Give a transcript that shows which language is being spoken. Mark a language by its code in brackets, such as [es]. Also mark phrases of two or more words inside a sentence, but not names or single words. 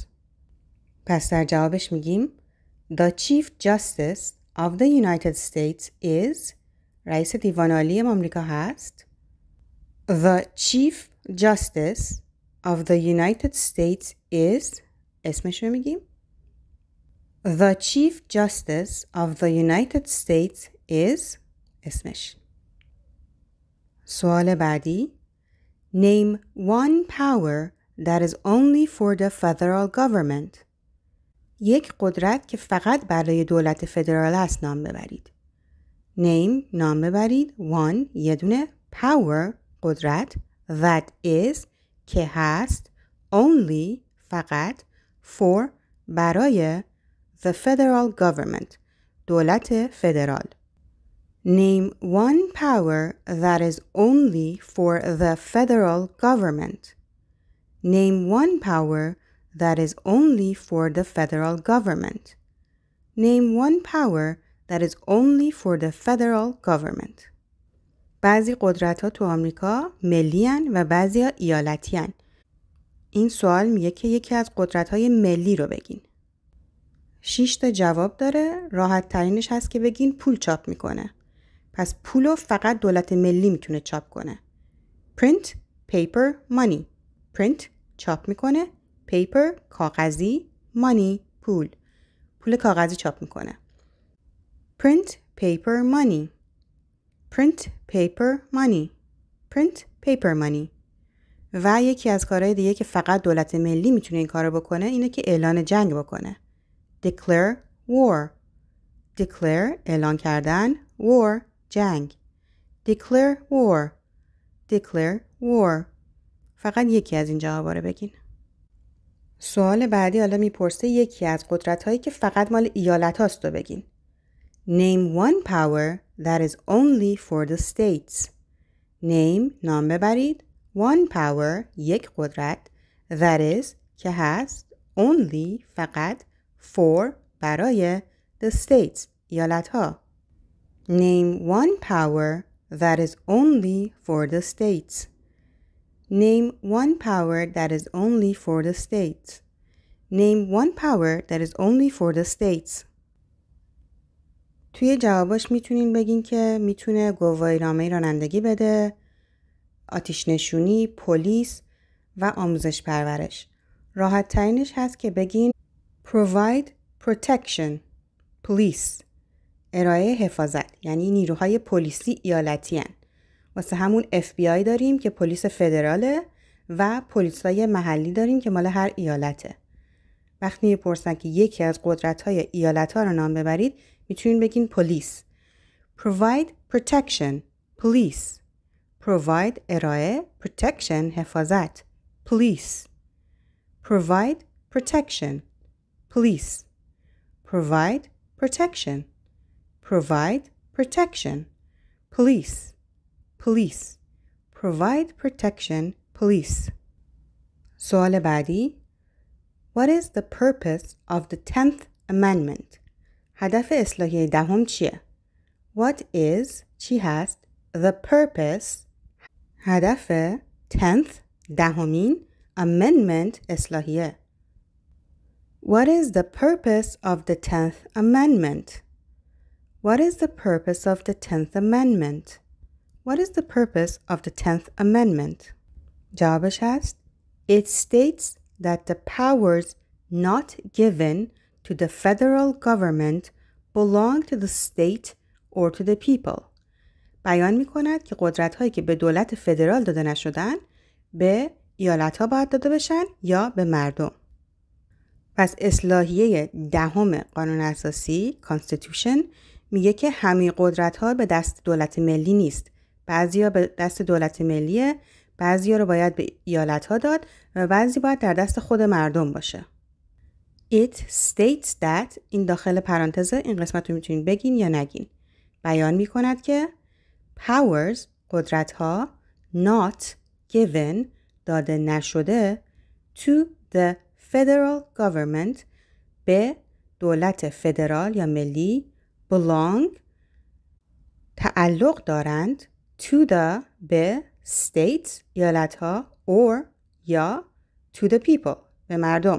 [fa] پس در جوابش میگیم [en] The Chief Justice of the United States is [fa] رئیس دیوان عالی آمریکا هست [en] The Chief Justice of the United States is [fa] اسمش رو میگیم [en] The Chief Justice of the United States is اسمش. [fa] سوال بعدی [en] Name one power that is only for the federal government. [fa] یک قدرت که فقط برای دولت فدرال است نام ببرید. Name نام ببرید one یه دونه power قدرت [en] that is [fa] که هست only فقط for برای [en] the federal government [fa] دولت فدرال. [en] Name one power that is only for the federal government. Name one power that is only for the federal government. Name one power that is only for the federal government. [fa] بعضی قدرت‌ها تو آمریکا ملی‌اند و بعضی‌ها ایالتی‌اند. این سوال میگه که یکی از قدرت‌های ملی رو بگین. 6 تا جواب داره. راحت ترینش هست که بگین پول چاپ میکنه. پس پولو فقط دولت ملی میتونه چاپ کنه. [en] Print, paper, money. [fa] Print چاپ میکنه. Paper کاغذی. Money پول. پول کاغذی چاپ میکنه. Print, [en] paper, money. Print, paper, money. Print, paper, money. و یکی از کارهای دیگه که فقط دولت ملی میتونه این کارو بکنه اینه که اعلان جنگ بکنه. Declare war. Declare [fa] اعلان کردن. [en] War جنگ. Declare war. Declare war. [fa] فقط یکی از این جوابا رو بگین. سوال بعدی حالا میپرسه یکی از قدرت‌هایی که فقط مال ایالت هاست رو بگین. [en] Name one power that is only for the states. [fa] Name نام ببرید. [en] One power [fa] یک قدرت [en] that is [fa] که هست only فقط for برای [en] the states [fa] ایالت ها. [en] Name one power that is only for the states. Name one power that is only for the states. Name one power that is only for the states. [fa] توی جواباش میتونین بگین که میتونه گواهینامه رانندگی بده، آتش نشونی، پلیس و آموزش پرورش. راحت ترینش هست که بگین [en] provide protection police [fa] ارائه حفاظت، یعنی نیروهای پلیسی ایالتی هن. واسه همون FBI داریم که پلیس فدراله و پلیسای محلی داریم که مال هر ایالته. وقتی میپرسن که یکی از قدرت‌های ایالت‌ها رو نام ببرید میتونین بگین پلیس. [en] provide protection police. provide ارائه protection حفاظت police. provide protection police. provide protection. provide protection police. police. provide protection police. [fa] سوال بعدی [en] What is the purpose of the 10th amendment? [fa] هدف اصلاحیه دهم چیه؟ [en] What is [fa] چی هست [en] the purpose [fa] هدف 10th دهمین amendment اصلاحیه. [en] What is the purpose of the 10th amendment? What is the purpose of the 10th amendment? What is the purpose of the 10th amendment? [fa] جوابش هست [en] It states that the powers not given to the federal government belong to the state or to the people. [fa] بیان می کند که قدرت هایی که به دولت فدرال داده نشدن به ایالت ها باید داده بشن یا به مردم. پس اصلاحیه 10 قانون اساسی Constitution میگه که همه قدرت ها به دست دولت ملی نیست. بعضیا به دست دولت ملیه، بعضیا رو باید به ایالت ها داد و بعضی باید در دست خود مردم باشه. [en] It states that [fa] این داخل پرانتز این قسمت رو میتونین بگین یا نگین. بیان میکند که powers قدرت ها [en] not given [fa] داده نشده [en] to the federal government [fa] به دولت فدرال یا ملی belong تعلق دارند [en] to the [fa] به states ایالت ها or یا [en] to the people [fa] به مردم.